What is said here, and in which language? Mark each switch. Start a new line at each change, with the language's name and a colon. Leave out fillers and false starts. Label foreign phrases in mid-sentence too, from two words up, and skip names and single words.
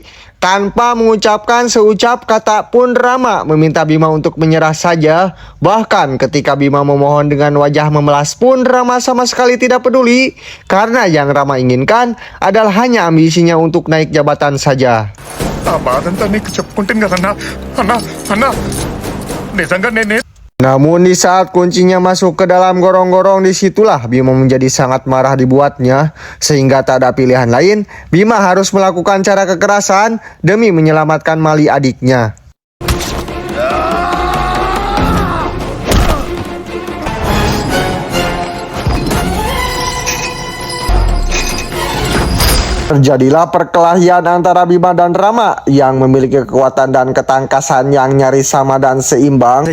Indonesian: Tanpa mengucapkan seucap kata pun Rama meminta Bima untuk menyerah saja. Bahkan ketika Bima memohon dengan wajah memelas pun Rama sama sekali tidak peduli. Karena yang Rama inginkan adalah hanya ambisinya untuk naik jabatan saja.
Telugu: బాధంతా నీకు చెప్పుకుంటాను కదన్నా అన్నా నిజంగా నేనే
Indonesian: Namun di saat kuncinya masuk ke dalam gorong-gorong, disitulah Bima menjadi sangat marah dibuatnya. Sehingga tak ada pilihan lain, Bima harus melakukan cara kekerasan demi menyelamatkan Mali adiknya. Terjadilah perkelahian antara Bima dan Rama yang memiliki kekuatan dan ketangkasan yang nyaris sama dan seimbang.